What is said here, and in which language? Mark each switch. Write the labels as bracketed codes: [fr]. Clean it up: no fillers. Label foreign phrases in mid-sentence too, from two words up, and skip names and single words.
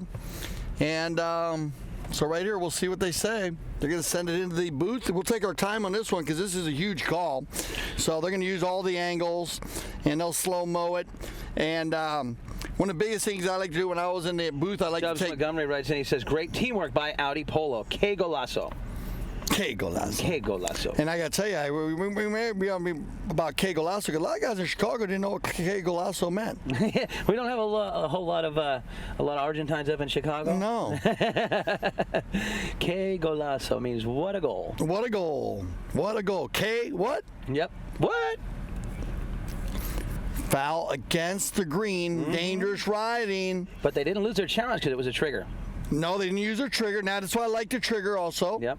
[en] And so right here, we'll see what they say. They're going to send it into the booth. We'll take our time on this one because this is a huge call. So they're going to use all the angles, and they'll slow-mo it. And one of the biggest things I like to do when I was in the booth, I like Dubs to take... Montgomery writes in, he says, great teamwork by Audi Polo. [es] Que golazo. Que golazo. Que golazo. [en] And I got to tell you, we may be about [es] que golazo, [en] because a lot of guys in Chicago didn't know what [es] que golazo [en] meant. We don't have a whole lot of Argentines up in Chicago. No. [es] Que golazo [en] means what a goal. What a goal. What a goal. Que what? Yep. What? Foul against the green. Dangerous riding. But they didn't lose their challenge because it was a trigger. No, they didn't use their trigger. Now, that's why I like the trigger also. Yep.